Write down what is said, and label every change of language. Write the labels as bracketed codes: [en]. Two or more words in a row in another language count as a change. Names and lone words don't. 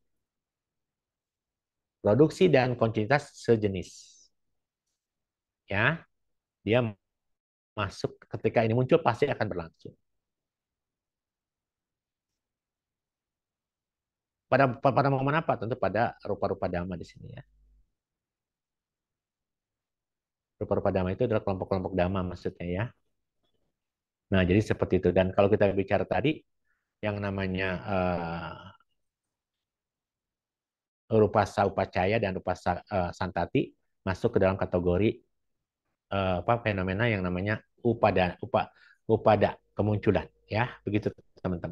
[id] Produksi dan kontinuitas sejenis. Ya, dia masuk ketika ini muncul pasti akan berlangsung. Pada momen apa? Tentu pada rupa-rupa dhamma di sini ya. Rupa-rupa dhamma itu adalah kelompok-kelompok dhamma maksudnya ya. Nah, jadi seperti itu. Dan kalau kita bicara tadi, yang namanya [pi] rupasa upacaya [id] dan [pi] rupasa santati [id] masuk ke dalam kategori apa fenomena yang namanya upada kemunculan ya begitu teman-teman.